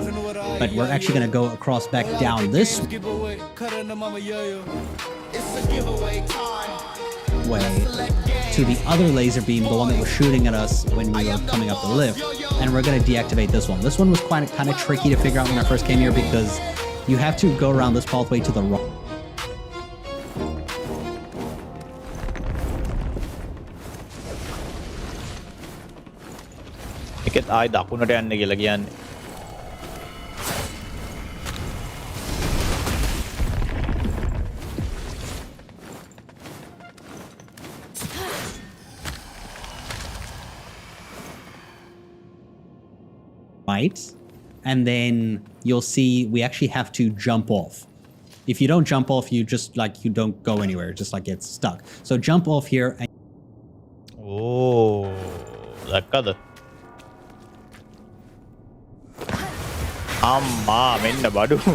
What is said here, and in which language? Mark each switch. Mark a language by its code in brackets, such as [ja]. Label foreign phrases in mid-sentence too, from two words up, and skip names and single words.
[en] But we're actually going to go across back down this way to the other laser beam, the one that was shooting at us when we were coming up the lift, and we're going to deactivate this one. This one was kind of tricky to figure out when I first came here because you have to go around this pathway to the right. [si] එකත් ආයි දකුණට යන්න කියලා කියන්නේ. [en] Right, and then you'll see we actually have to jump off. If you don't jump off, you just you don't go anywhere, just like get stuck. So jump off here and [si] දැක්කද? අම්මා මෙන්න බඩු.